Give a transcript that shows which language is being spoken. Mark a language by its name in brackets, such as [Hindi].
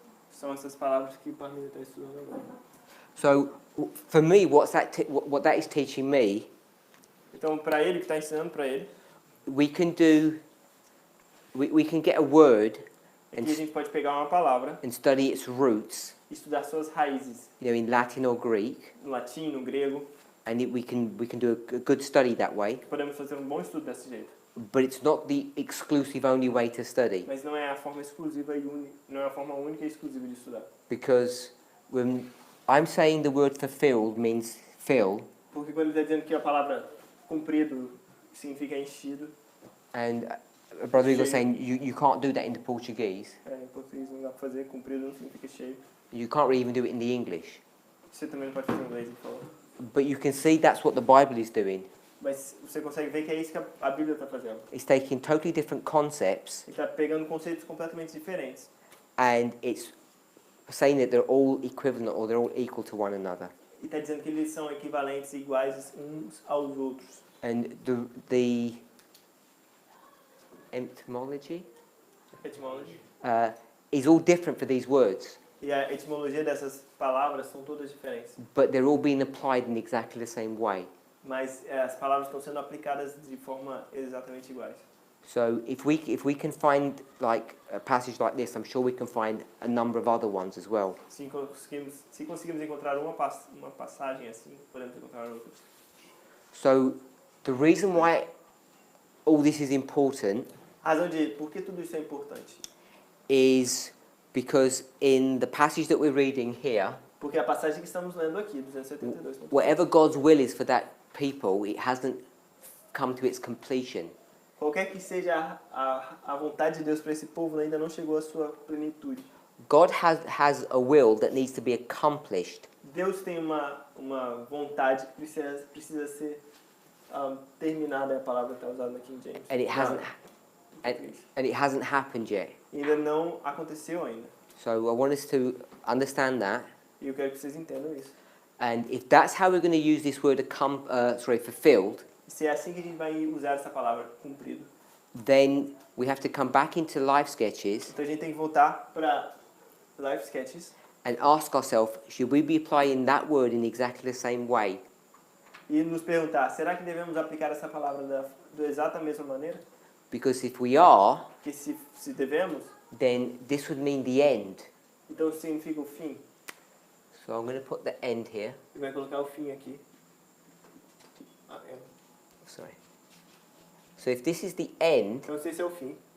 [Portuguese] são essas palavras que o Parminder está estudando agora. [English] So, for me, what that is teaching me, [Portuguese] Então, para ele, que está ensinando para ele, [English] we can get a word [Portuguese] aqui a gente pode pegar uma palavra [English] and study its roots, [Portuguese] e estudar suas raízes, [English] in Latin or Greek, [Portuguese] no latim, no grego. [English] and we can do a good study that way. [Portuguese] Podemos fazer um bom estudo desse jeito. [English] But it's not the exclusive only way to study, [Portuguese] Mas não é a forma exclusiva e não é a forma única e exclusiva de estudar. [English] because when I'm saying the word fulfilled means fill, [Portuguese] Porque quando ele está dizendo que a palavra cumprido significa enchido, [English] and Brother Igor saying you can't do that in the Portuguese. [Portuguese] em português não dá para fazer, cumprido não significa cheio. [English] You can't really even do it in the English. [Portuguese] Você também não pode fazer em inglês, ele falou. [English] But you can see that's what the Bible is doing. [Portuguese] Mas você consegue ver que é isso que a Bíblia está fazendo. [English] It's taking totally different concepts [Portuguese] Ele está pegando conceitos completamente diferentes. [English] and it's saying that they're all equivalent or they're all equal to one another. [Portuguese] E está dizendo que eles são equivalentes e iguais uns aos outros. [English] And the etymology [Portuguese] Etimologia. [English] is all different for these words, [Portuguese] E a etimologia dessas palavras são todas diferentes. [English] but they're all being applied in exactly the same way. [Portuguese] Mas as palavras estão sendo aplicadas de forma exatamente iguais. [English] So if we can find like a passage like this, I'm sure we can find a number of other ones as well. [Portuguese] Se conseguimos encontrar uma passagem assim, podemos encontrar outras. [English] So the reason why all this is important [Portuguese] A razão de por que tudo isso é importante? [English] is because in the passage that we're reading here, [Portuguese] Porque a passagem que estamos lendo aqui, 272. [English] whatever God's will is for that people, it hasn't come to its completion. [Portuguese] Qualquer que seja a vontade de Deus para esse povo, ainda não chegou à sua plenitude. [English] God has a will that needs to be accomplished. [Portuguese] Deus tem uma vontade que precisa ser terminada, é a palavra que está usada na King James. [English] And it hasn't and it hasn't happened yet. [Portuguese] Ainda não aconteceu ainda. [English] So I want us to understand that. [Portuguese] E eu quero que vocês entendam isso. [English] And if that's how we're going to use this word fulfilled, [Portuguese] Se é assim que a gente vai usar essa palavra, cumprido, [English] then we have to come back into life sketches [Portuguese] então a gente tem que voltar para Life Sketches [English] and ask ourselves, should we be applying that word in exactly the same way? [Portuguese] e nos perguntar, será que devemos aplicar essa palavra da exata mesma maneira? [English] Because if we are, [Portuguese] Porque se devemos, [English] then this would mean the end. [Portuguese] então significa o fim. [English] So I'm going to put the end here. [Portuguese] E vai colocar o fim aqui. [English] Sorry. So if this is the end, [Portuguese] Então se esse é o fim,